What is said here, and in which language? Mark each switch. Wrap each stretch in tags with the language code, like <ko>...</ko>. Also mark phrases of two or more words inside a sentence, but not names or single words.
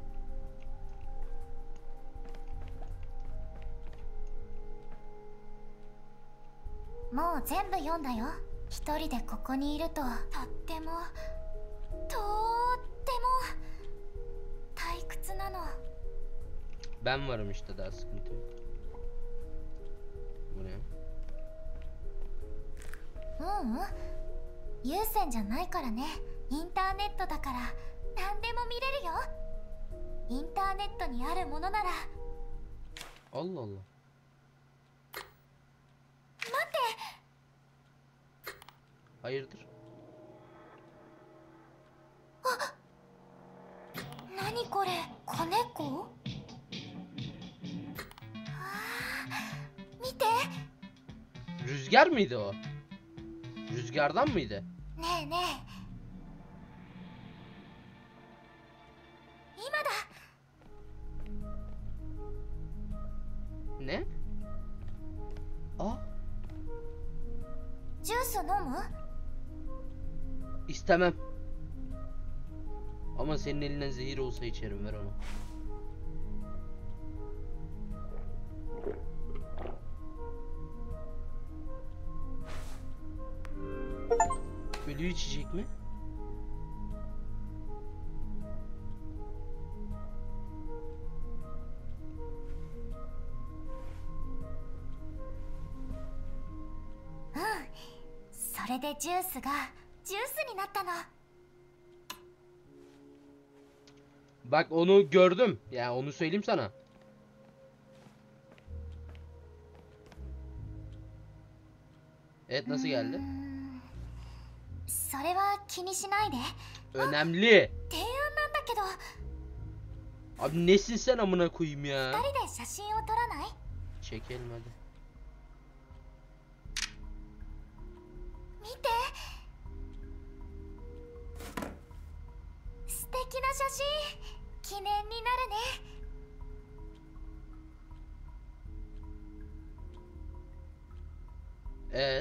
<ja>もう全部読んだよ。一人でここにいるととっても退屈なの。</ja> <tr>Ben varım işte, daha sıkıntı yok. Bu ne?</tr> <ja>有線じゃないからね。インターネットだから何でも見れるよ。インターネットにあるものなら。</ja> <tr>Allah Allah.</tr> <ja>待って。</ja> <tr>Hayırdır?</tr> <ja>何これ、子猫？見て。</ja> <tr>Rüzgar mıydı o? Rüzgardan mıydı?</tr> <ja>ねえねえ。今だ。</ja> <tr>Ne? Aa,</tr> <ja>ジュース飲む？</ja> <tr>istemem. Ama senin elinden zehir olsa içerim, ver onu. Ölü içecek mi?</tr> <ja>うん。それでジュースがジュースになったの。</ja> <tr>Bak onu gördüm. Yani onu söyleyeyim sana. Evet, nasıl geldi?</tr> <ja>それは気にしないで。</ja> <tr>Önemli.</tr> <ja>提案なんだけど、</ja> <tr>Abi nesin sen amına koyayım ya?</tr> <ja>二人で写真を撮らない？</ja> <tr>Çekelim hadi.</tr> <ja>見て。素敵な写真。記念になるね。</ja> <tr>Evet.</tr>